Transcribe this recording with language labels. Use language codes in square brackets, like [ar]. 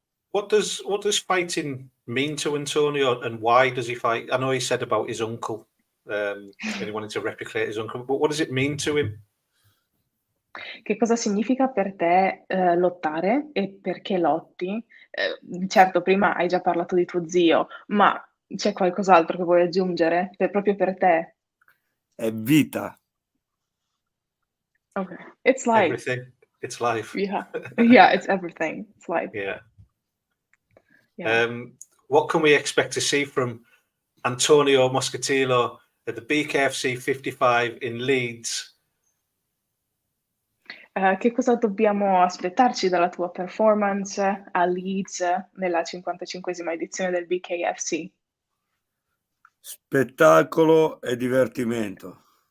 [en] What does fighting mean to Antonio, and why does he fight? I know he said about his uncle, and he wanted to replicate his uncle, but what does it mean to him? [it] Che cosa significa per te lottare e perché lotti? Certo, prima hai già parlato di tuo zio, ma c'è qualcos'altro che vuoi aggiungere proprio per te? È vita. [en] Okay, it's life. Everything. It's life. Yeah, yeah, it's everything. It's life. Yeah. Yeah. What can we expect to see from Antonio Moscatiello at the BKFC 55 in Leeds? [it] Che cosa dobbiamo aspettarci dalla tua performance a Leeds nella 55esima edizione del BKFC? Spettacolo e divertimento.